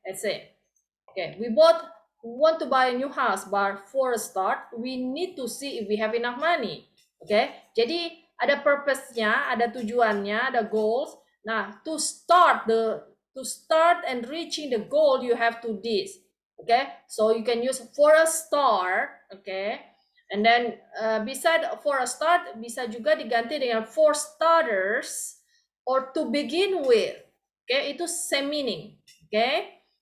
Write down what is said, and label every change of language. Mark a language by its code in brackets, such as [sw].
[en] Let's say, okay, we both want to buy a new house, but for a start, we need to see if we have enough money, okay? [id] Jadi ada purpose-nya, ada tujuannya, ada goals. [en] Nah, to start and reaching the goal, you have to this. Okay, so you can use for a start, okay, and then beside for a start [id] bisa juga diganti dengan [en] for starters or to begin with, okay, itu same meaning, okay.